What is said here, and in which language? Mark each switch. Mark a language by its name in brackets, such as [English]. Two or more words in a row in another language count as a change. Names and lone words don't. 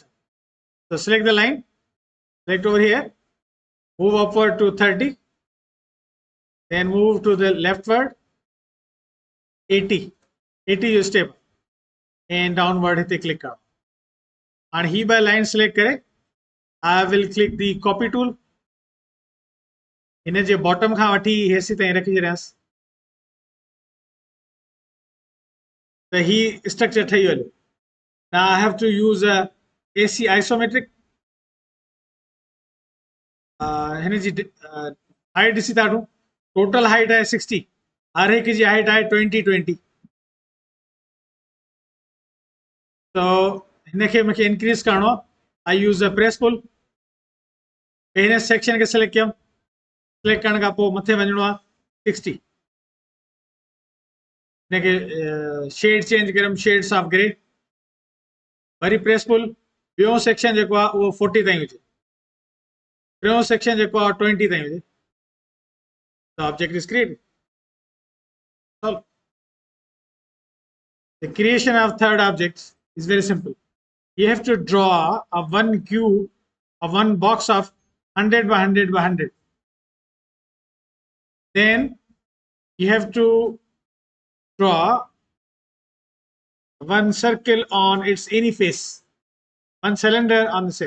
[English] So select the line, select over here, move upward to 30, then move to the leftward 80. 80 you step and downward hit click करो. And he by line select करे. I will click the copy tool. [Sindhi] इन्हें जो bottom खां वठी हेसी ताईं रखी छॾियांसि. त ही structure ठही वियो. [English] Now I have to use a AC isometric. [Sindhi] हिन जी height ॾिसी था वठूं. Total height है 60. हर एक जी height है 20. So हिनखे मूंखे increase करणो. [English] I use a press pull. [Sindhi] हिन section खे select कयमि. Select करण खां पोइ मथे वञणो आहे 60. हिनखे shade change कयमि [English] shades of grey. [Sindhi] वरी press pull. ॿियो section जेको आहे उहो 40 ताईं हुजे. टियों section जेको आहे 20 ताईं हुजे. [English] The object is created. So the creation of third object is very simple. You have to draw a one cube, a one box of 100 by 100 by 100. Then you have to draw one circle on its any face, one cylinder on the side.